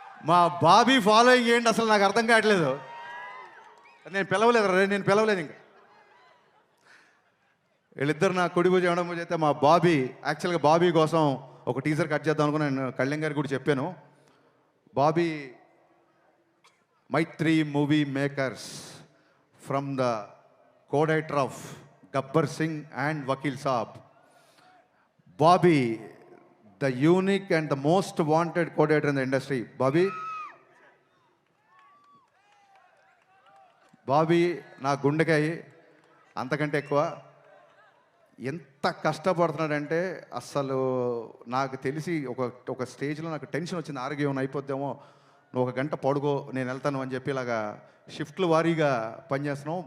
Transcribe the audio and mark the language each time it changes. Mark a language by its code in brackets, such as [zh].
[te] మా బాబీ ఫాలోయింగ్ ఏంటి అసలు నాకు అర్థం కావట్లేదు. నేను పిలవలేదు ఇంకా. వీళ్ళిద్దరు నా కుడి భుజం ఎడమ భుజం అయితే మా బాబీ. యాక్చువల్గా బాబీ కోసం ఒక టీజర్ కట్ చేద్దాం అనుకుని నేను కళ్యాణ్ గారికి కూడా చెప్పాను. [en] Bobby Mythri movie makers from the co-director of Gabbar Singh and Vakil Saab. Bobby, the unique and the most wanted co-director in the industry. [te] Bobby నా గుండెకాయ అంతకంటే ఎక్కువ. ఎంత కష్టపడుతున్నాడంటే అసలు నాకు తెలిసి ఒక స్టేజ్లో నాకు టెన్షన్ వచ్చింది, ఆరోగ్యం అయిపోద్దామో, నువ్వు 1 గంట పడుకో నేను వెళ్తాను అని చెప్పి ఇలాగా షిఫ్ట్లు వారీగా పనిచేస్తున్నాం.